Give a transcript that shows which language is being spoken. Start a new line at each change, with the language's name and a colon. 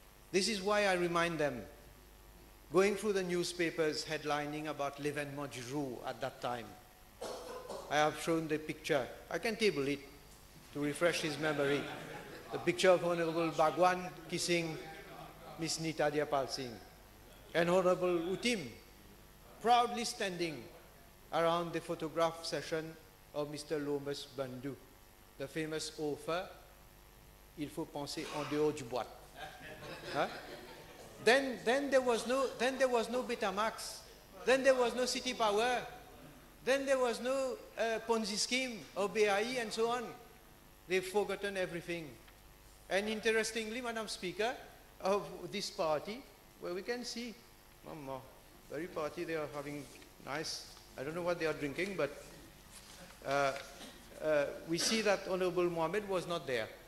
English: This is why I remind them. Going through the newspapers headlining about
French: l'événement du jour
English: at that time, I have shown the picture. I can table it to refresh his memory. The picture of Honorable Bhagwan kissing Miss Nita Diapal Singh, and Honorable Utim proudly standing around the photograph session of Mr.
French: Lomas Bandhu,
English: the famous author,
French: Il faut penser en dehors du boîte. Huh?
English: Then there was no Betamax, then there was no City Power, then there was no Ponzi scheme or BAE and so on. They've forgotten everything. And interestingly, Madam Speaker, of this party, where we can see, very party, they are having nice, I don't know what they are drinking, but we see that Honorable Mohammed was not there.